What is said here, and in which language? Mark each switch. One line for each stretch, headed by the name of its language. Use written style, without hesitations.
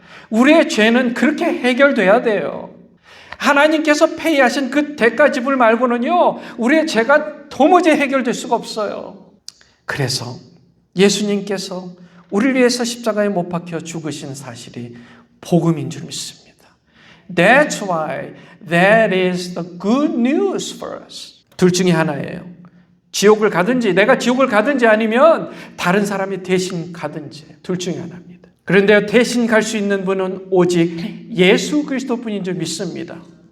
Korean: 우리의 죄는 그렇게 해결돼야 돼요. 하나님께서 페이하신 그 대가 지불 말고는요, 우리의 죄가 도무지 해결될 수가 없어요. 그래서 예수님께서 우리를 위해서 십자가에 못 박혀 죽으신 사실이 복음인 줄 믿습니다.
English: That's why that is the good news for us.
Korean: 둘 중에 하나예요. 지옥을 가든지, 내가 지옥을 가든지 아니면 다른 사람이 대신 가든지, 둘 중에 하나입니다. 그런데 대신 갈 수 있는 분은 오직 예수 그리스도뿐인 줄 믿습니다.